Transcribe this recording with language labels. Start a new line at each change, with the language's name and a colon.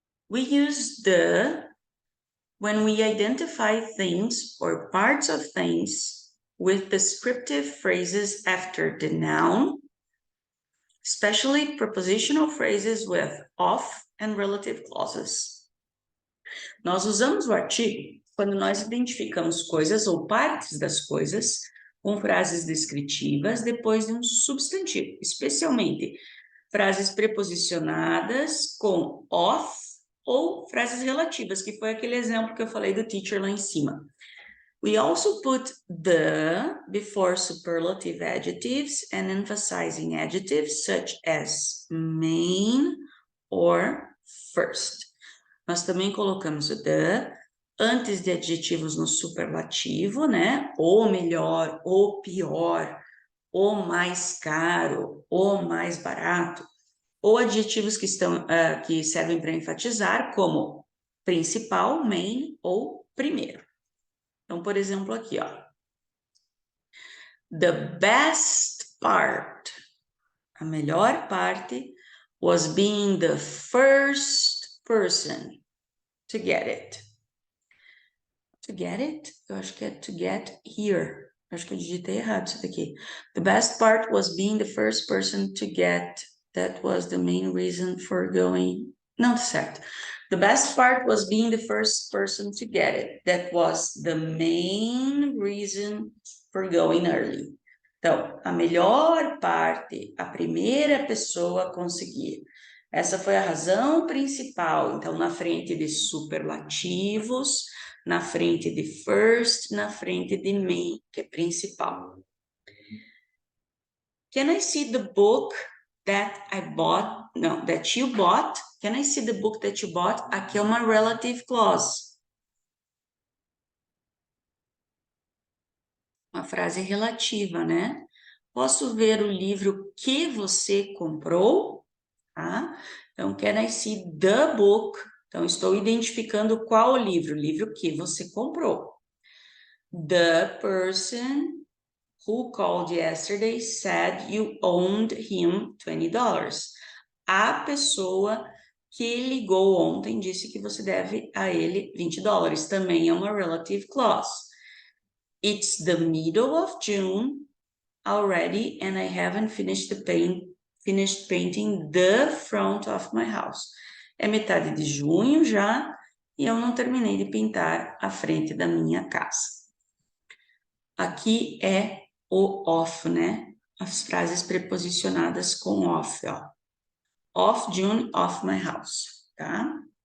English: We use the when we identify things or parts of things with descriptive phrases after the noun, especially prepositional phrases with of and relative clauses.
Portuguese: Nós usamos o artigo quando nós identificamos coisas ou partes das coisas com frases descritivas depois de um substantivo, especialmente frases preposicionadas com of ou frases relativas, que foi aquele exemplo que eu falei do teacher lá em cima.
English: We also put the before superlative adjectives and emphasizing adjectives such as main or first.
Portuguese: Nós também colocamos o the antes de adjetivos no superlativo, né? Ou melhor, ou pior, ou mais caro, ou mais barato, ou adjetivos que que servem para enfatizar, como principal, main ou primeiro. Então, por exemplo, aqui, ó.
English: The best part,
Portuguese: a melhor parte,
English: was being the first person to get it. To get it?
Portuguese: Eu acho que é
English: to get here.
Portuguese: Eu acho que eu digitei errado isso daqui.
English: The best part was being the first person to get. That was the main reason for going.
Portuguese: Não, tá certo.
English: The best part was being the first person to get it. That was the main reason for going early.
Portuguese: Então, a melhor parte, a primeira pessoa a conseguir. Essa foi a razão principal. Então, na frente de superlativos, na frente de first, na frente de main, que é principal.
English: Can I see the book that I bought? No, that you bought. Can I see the book that you bought?
Portuguese: Aqui é uma relative clause. Uma frase relativa, né? Posso ver o livro que você comprou? Tá? Então, can I see the book? Então, estou identificando qual livro? O livro que você comprou.
English: The person who called yesterday said you owed him $20.
Portuguese: A pessoa que ligou ontem disse que você deve a ele $20. Também é uma relative clause.
English: It's the middle of June already and I haven't finished painting the front of my house.
Portuguese: É metade de junho já e eu não terminei de pintar a frente da minha casa. Aqui é o of, né? As frases preposicionadas com of, ó.
English: Of June, of my house, tá?